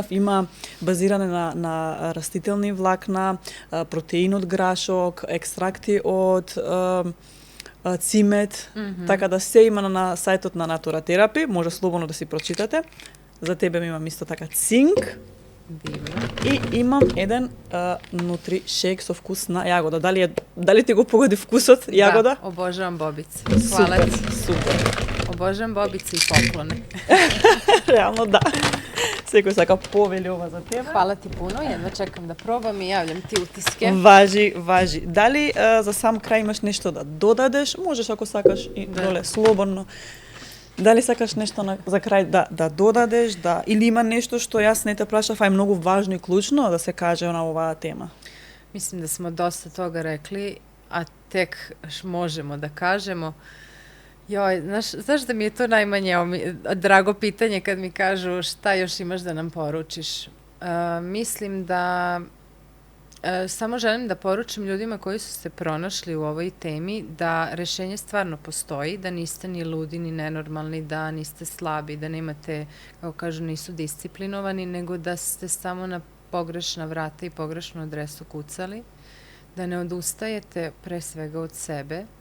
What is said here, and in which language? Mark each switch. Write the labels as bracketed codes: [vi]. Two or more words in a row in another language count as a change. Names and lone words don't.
[mk] Има базиране на растителни влакна, протеин од грашок, екстракти од цимет, така да се има на сајтот на Natura Therapy, може слободно да си прочитате. За тебе имам исто така цинк. [sr] Divno. [mk] И имам еден нутри шейк со вкус на јагода. Дали ти го погоди вкусот јагода? [sr] Da, obožavam bobice. Hvala ti. [mk] Супер. [sr] Obožavam bobice i poklone. [mk] Реално да. Секој сака повели ова за тебе. [sr] Hvala ti puno, jedva čekam da probam i javljam ti utiske. [mk] Важи. Дали за сам крај имаш нешто да додадеш? Можеш ако сакаш и доле слободно. Дали сакаш нешто за крај да додадеш, или има нешто што јас не те прашав, а е многу важно и клучно да се каже на оваа тема? [sr] Mislim da smo dosta toga rekli, a tek možemo da kažemo. Joj, znaš da mi je to najmanje drago pitanje kad mi kažu šta još imaš da nam poručiš. Mislim da samo želim da poručim ljudima koji su se pronašli u ovoj temi da rešenje stvarno postoji, da niste ni ludi, ni nenormalni, da niste slabi, da nemate, kako kažu, nisu disciplinovani, nego da ste samo na pogrešna vrata i pogrešnu adresu kucali, da ne odustajete pre svega od sebe